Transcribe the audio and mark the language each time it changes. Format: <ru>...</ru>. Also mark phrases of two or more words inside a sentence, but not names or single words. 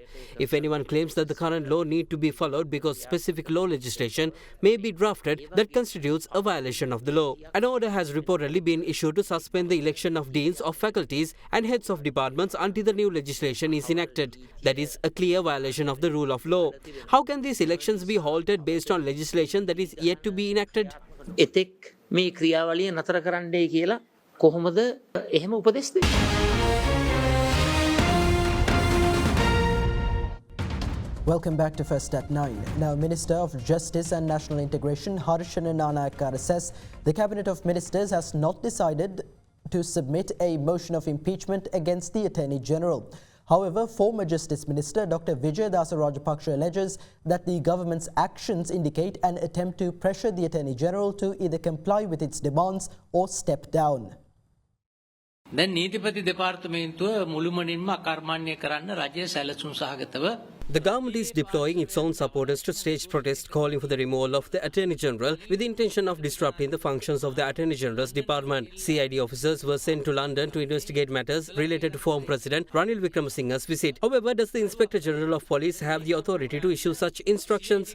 <en>If anyone claims that the current law need to be followed because specific law legislation may be drafted, that constitutes a violation of the law. An order has reportedly been issued to suspend the election of deans of faculties and heads of departments until the new legislation is enacted. That is a clear violation of the rule of law. How can these elections be halted based on legislation that is yet to be enacted?</en> <si>එතෙක් මේ ක්‍රියාවලිය නතර කරන්නයි කියලා කොහොමද එහෙම උපදෙස් දෙන්නේ?</si> <en>Welcome back to First at 9. Now, Minister of Justice and National Integration Harshana Nanayakara says the Cabinet of Ministers has not decided to submit a motion of impeachment against the Attorney General. However, former Justice Minister Dr. Vijayadasa Rajapaksa alleges that the government's actions indicate an attempt to pressure the Attorney General to either comply with its demands or step down.</en> <si>දැන් නීතිපති දෙපාර්තමේන්තුව මුළුමනින්ම අකර්මණ්‍ය කරන්න රජය සැලසුම් සහගතව</si> <en>The government is deploying its own supporters to stage protests calling for the removal of the Attorney General with the intention of disrupting the functions of the Attorney General's department. CID officers were sent to London to investigate matters related to former President Ranil Wickremesinghe's visit. However, does the Inspector General of Police have the authority to issue such instructions?</en>